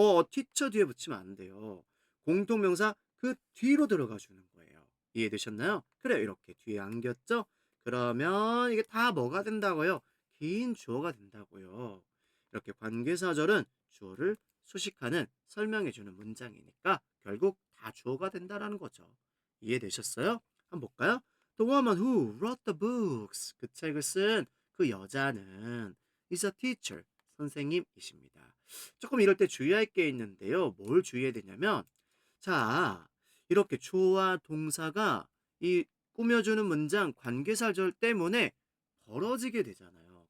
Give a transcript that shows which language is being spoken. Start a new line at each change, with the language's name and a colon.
Korean: teacher 뒤에 붙이면 안 돼요. 공통명사 그 뒤로 들어가 주는 거예요. 이해되셨나요? 그래, 이렇게 뒤에 안겼죠? 그러면 이게 다 뭐가 된다고요? 긴 주어가 된다고요. 이렇게 관계사절은 주어를 수식하는 설명해주는 문장이니까 결국 다 주어가 된다라는 거죠. 이해되셨어요? 한번 볼까요?
English: The woman who wrote the books.
Korean: 그 책을 쓴 그 여자는
English: is a teacher.
Korean: 선생님이십니다. 조금 이럴 때 주의할 게 있는데요. 뭘 주의해야 되냐면 자, 이렇게 주어와 동사가 이 꾸며주는 문장 관계사절 때문에 벌어지게 되잖아요.